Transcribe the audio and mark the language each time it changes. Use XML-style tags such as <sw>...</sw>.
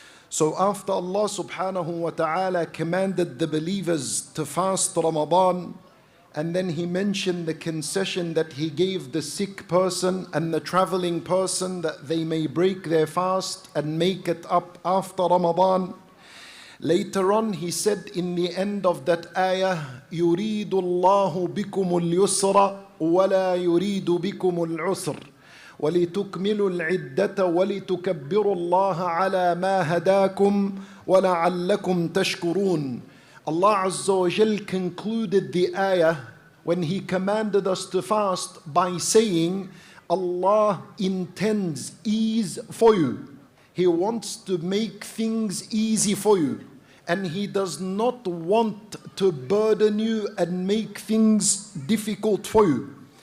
<en>So after Allah subhanahu wa ta'ala commanded the believers to fast Ramadan, and then He mentioned the concession that He gave the sick person and the traveling person that they may break their fast and make it up after Ramadan. Later on, He said in the end of that ayah,</en> <ar>يُرِيدُ اللَّهُ بِكُمُ الْيُسْرَ وَلَا يُرِيدُ بِكُمُ الْعُسْرَ وَلِتُكْمِلُوا الْعِدَّةَ وَلِتُكَبِّرُوا اللَّهَ عَلَى مَا هَدَاكُمْ وَلَعَلَّكُمْ تَشْكُرُونَ.</ar> <en>Allah Azza wa Jal concluded the ayah when He commanded us to fast by saying, Allah intends ease for you. He wants to make things easy for you, and He does not want to burden you and make things difficult for you.</en>